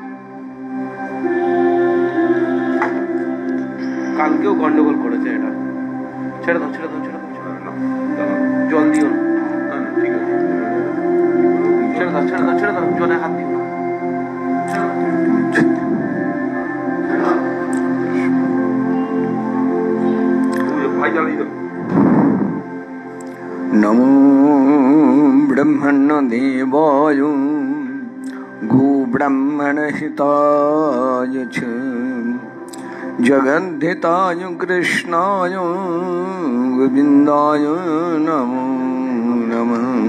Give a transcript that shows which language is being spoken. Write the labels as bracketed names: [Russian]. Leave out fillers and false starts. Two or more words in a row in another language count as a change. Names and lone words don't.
[Bangla] কালকেও গন্ডগোল করেছে এটা। ছেড়ে দাও জল দিও না, ঠিক আছে ছেড়ে দাও জলে হাত দিও। [Sanskrit] नमो ब्रह्मण्यदेवाय गोब्राह्मणहिताय च जगद्धिताय कृष्णाय गोविन्दाय नमो नमः।